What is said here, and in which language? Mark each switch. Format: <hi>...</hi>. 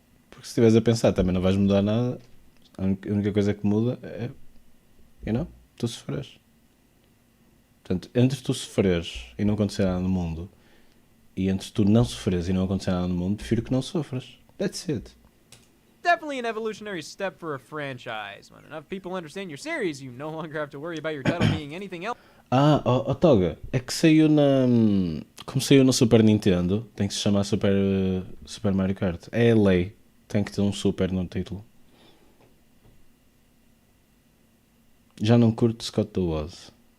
<pt>Porque se estiveres a pensar também não vais mudar nada. A única coisa que muda é, tu sofres. Portanto, entre tu sofreres e não acontecer nada no mundo, e entre tu não sofreres e não acontecer nada no mundo, prefiro que não sofras.</pt> <en>That's it. definitely an evolutionary step for a franchise. When enough people understand your series, you no longer have to worry about your title being anything else.</en> <pt>Toga, é que saiu como saiu no Super Nintendo, tem que se chamar Super Mario Kart. É a lei, tem que ter um Super no título. Já não curto Scott the Woz.</pt>